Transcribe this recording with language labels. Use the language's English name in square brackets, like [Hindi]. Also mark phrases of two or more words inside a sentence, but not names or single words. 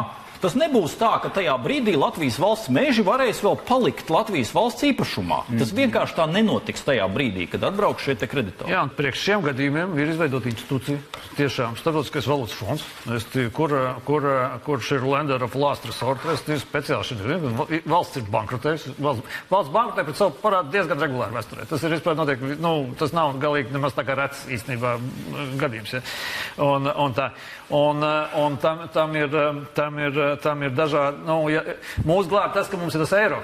[Latvian] Tas nebūs tā, ka tajā brīdī Latvijas valsts meži varēs vēl palikt Latvijas valsts īpašumā. Tas vienkārši tā nenotiks tajā brīdī, kad atbrauks šie te kreditori. Jā, un priekš šiem gadījumiem ir izveidota institūcija, tiešām Starptautiskais valūtas fonds, kurš ir [English] lender of last resort, [Latvian] speciāli šeit valsts ir bankrotējusi. Valsts bankrotē pret savu parādu diezgan regulāri vēsturē. Tas ir vispār notiek, tas nav galīgi nemaz tā kā rets īstenībā gadījums. Ja? Tam ir dažādi, mūsu glāb tas, ka mums ir tas eiro.